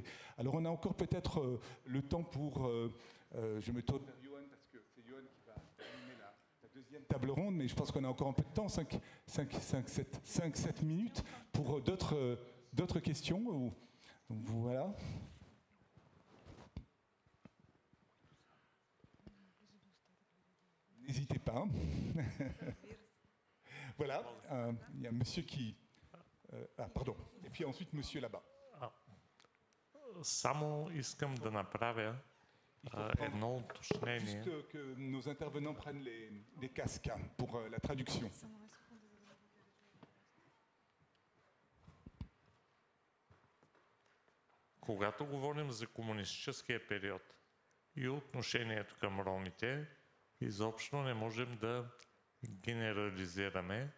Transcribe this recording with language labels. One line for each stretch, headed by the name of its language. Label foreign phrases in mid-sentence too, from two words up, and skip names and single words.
French: Alors on a encore peut-être le temps pour... je me tourne vers Johan parce que c'est Johan qui va terminer la deuxième table ronde, mais je pense qu'on a encore un peu de temps, 5-7 minutes, pour d'autres questions. Voilà. N'hésitez pas. Voilà, il y a un monsieur qui... pardon. Et puis ensuite, monsieur là-bas.
Bulgarian: Само искам да направя едно уточнение.
French: Juste que nos intervenants prennent les casques pour la traduction.
Bulgarian: Когато говорим за комунистическия период и отношението към ромите, изобщо не можем да генерализираме.